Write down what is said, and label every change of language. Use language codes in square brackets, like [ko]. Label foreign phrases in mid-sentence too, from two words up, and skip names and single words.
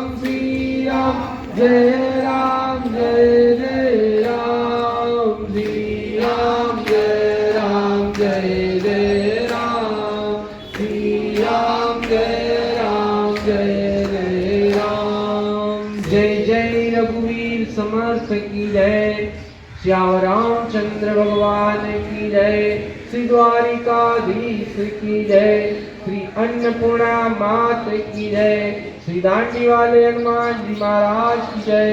[gu] શ્રી રામ જય રામ જય જય રામ. શ્રી રામ જય રામ જય જય રામ. શ્રી રામ જય રામ જય જય રામ. [hi] जय जय रघुवीर समर्थ की जय. श्याम रामचंद्र भगवान की जय. श्री द्वारिकाधीश की जय. श्री अन्नपूर्णा मात की जय. श्री दांडी वाले हनुमान जी महाराज की जय.